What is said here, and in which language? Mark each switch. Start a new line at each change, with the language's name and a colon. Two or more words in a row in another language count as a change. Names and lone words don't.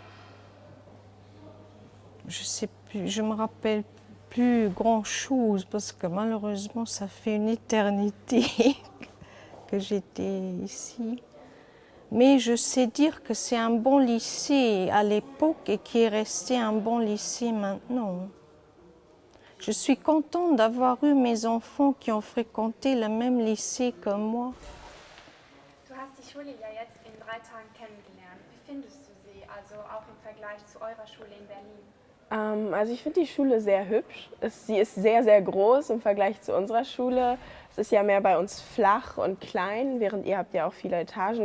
French: Je sais plus, je me rappelle plus grand-chose parce que malheureusement, ça fait une éternité que j'étais ici. Mais je sais dire que c'est un bon lycée à l'époque et qui est resté un bon lycée maintenant. Je suis contente d'avoir eu mes enfants qui ont fréquenté le même lycée que moi.
German: Du hast die Schule ja jetzt in 3 Tagen kennengelernt. Wie findest du sie, also auch im Vergleich zu eurer Schule in Berlin? Also ich finde die Schule sehr hübsch. Sie ist sehr, sehr groß im Vergleich zu unserer Schule. Es ist ja mehr bei uns flach und klein, während ihr habt ja auch viele Etagen.